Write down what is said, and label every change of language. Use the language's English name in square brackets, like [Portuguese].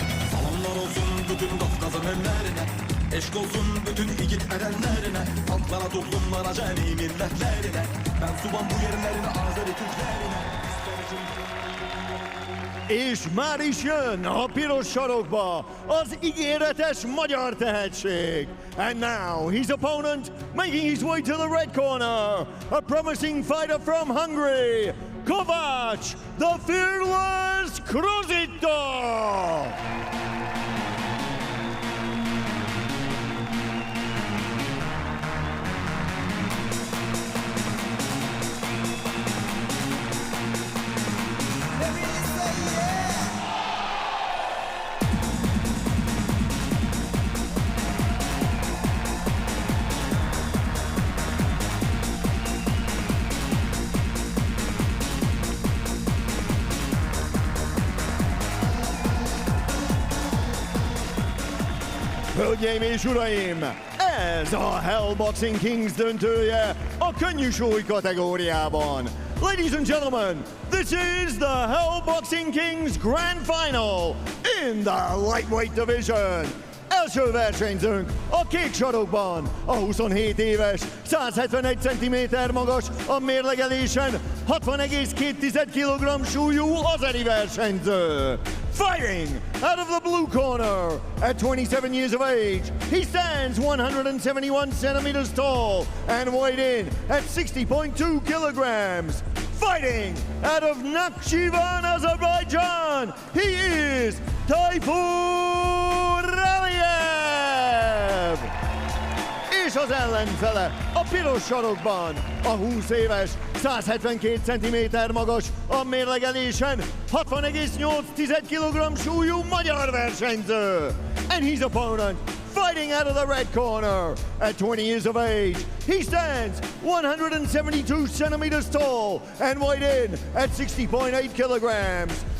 [Azerbaijani] Salamlar olsun bütün Kafkas'ın ellerine. Eşk olsun bütün yiğit erenlerine. Halklara, toplumlara, cemi milletlerine. Ben suban bu yerlerine, Azeri Türklerine. [Hungarian] És már is jön a piros sarokba az ígéretes magyar tehetség. [English] And now his opponent making his way to the red corner, a promising fighter from Hungary, Kovács, the fearless Cruzito. [Hungarian] Hölgyeim és uraim, ez a Hell Boxing Kings döntője a könnyű súly kategóriában. [English] Ladies and gentlemen, this is the Hell Boxing Kings Grand Final in the lightweight division. [Hungarian] Első versenyzőnk a kék sarokban, a 27 éves, 171 cm magas, a mérlegelésen 60,2 kg súlyú azeri versenyző. [English] Fighting out of the blue corner, at 27 years of age, he stands 171 centimeters tall and weighed in at 60.2 kilograms. Fighting out of Nakhchivan, Azerbaijan, he is Tayfur Aliyev! [Hungarian] És az ellenfele a piros sarokban, a 20 éves, 172 cm magas, a mérlegelésen 60,8 kg súlyú magyar versenyző. [English] And his opponent, fighting out of the red corner, at 20 years of age, he stands 172 centimeters tall and weighed in at 60.8 kilograms.